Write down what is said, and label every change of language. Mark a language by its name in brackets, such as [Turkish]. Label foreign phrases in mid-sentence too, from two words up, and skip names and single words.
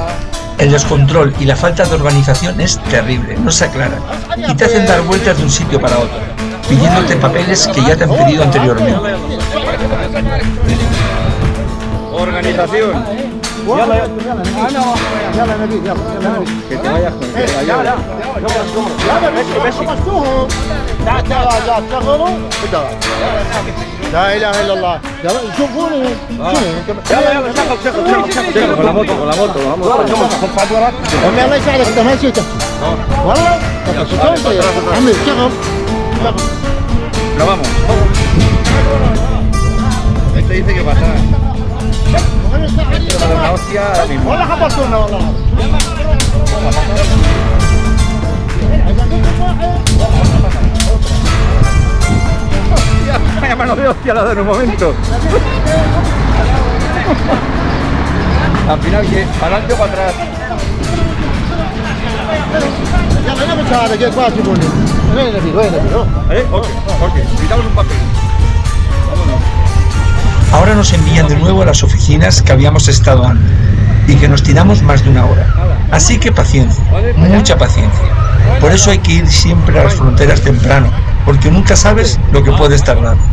[Spanish] El descontrol y la falta de organización es terrible, no se aclaran y te hacen dar vueltas de un sitio para otro, pidiéndote papeles que ya te han pedido anteriormente. Organización. Que te vayas con [Arabic] لا اله الا الله شوفوني [Spanish] con la moto, vamos. [Arabic] والله الله يساعدك انت ما نسيت والله عمي اشتغل [Spanish] Pero vamos. Este dice que pasa. Pero una hostia ahora mismo. [Arabic] والله خبرتونا والله [Spanish] Vaya mano de hostia la da en un momento. Al final, ¿qué? ¿Para adelante o para atrás? [Arabic] يلا انا مش هذا جيت ما تجيبوني وين نبي [Spanish] Ok. Quitamos un papel. Vámonos. Ahora nos envían de nuevo a las oficinas que habíamos estado antes y que nos tiramos más de una hora. Así que paciencia, mucha paciencia. Por eso hay que ir siempre a las fronteras temprano, porque nunca sabes lo que puedes tardar.